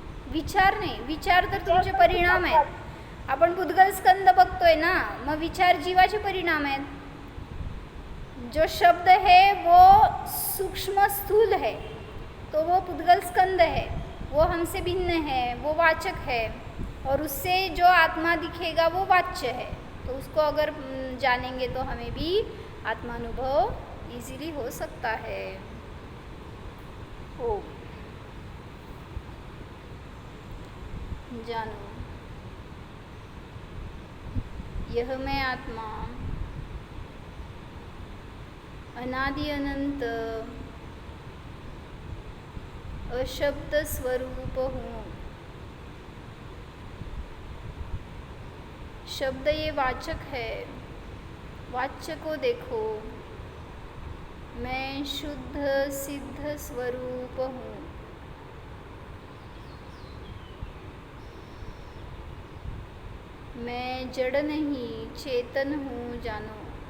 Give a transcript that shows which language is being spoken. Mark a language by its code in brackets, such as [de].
[mr] विचार नाही, विचार तर तुमचे परिणाम आहेत. आपण पुद्गल स्कंद बघतोय ना, मग विचार जीवाचे परिणाम आहेत. [hi] जो शब्द है वो सूक्ष्म स्थूल है, तो वो पुद्गल स्कंद है, वो हमसे भिन्न है, वो वाचक है. और उससे जो आत्मा दिखेगा वो वाच्य है. तो उसको अगर जानेंगे तो हमें भी आत्मानुभव इजीली हो सकता है. हो जानो यह मैं आत्मा अनादि अनंत अशब्द स्वरूप हूँ. शब्द ये वाचक है, वाच्य को देखो. मैं शुद्ध सिद्ध स्वरूप हूँ. मैं जड़ नहीं चेतन हूँ, जानो.